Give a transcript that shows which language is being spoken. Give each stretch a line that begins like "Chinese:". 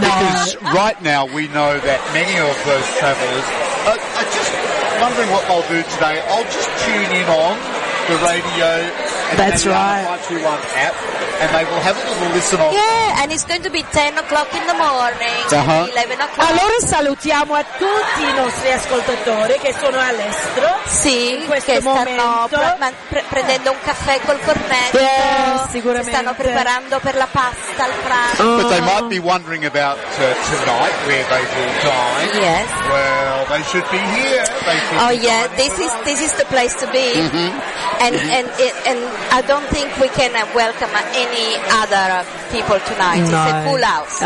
English: Because right now we know that many of those travellers are just wondering what they'll do today. I'll just tune in on the radio And that's then right. The other 521 app, and they will have a little listen off. Yeah, and it's going to be 10 o'clock in the morning, uh-huh. 11 o'clock.
Italian: Allora salutiamo a tutti i nostri ascoltatori che sono all'estero. Sì, in questo che momento. Stanno prendendo un caffè col cornetto. Yeah, sicuramente. Si stanno preparando per la pasta al pranzo.
English: But they might be wondering about tonight, where they will dine. Yes. Well, they should be here. They should oh, yeah, this is the place to be. Mm-hmm. And I don't think we can welcome any other people tonight. No. It's a full house.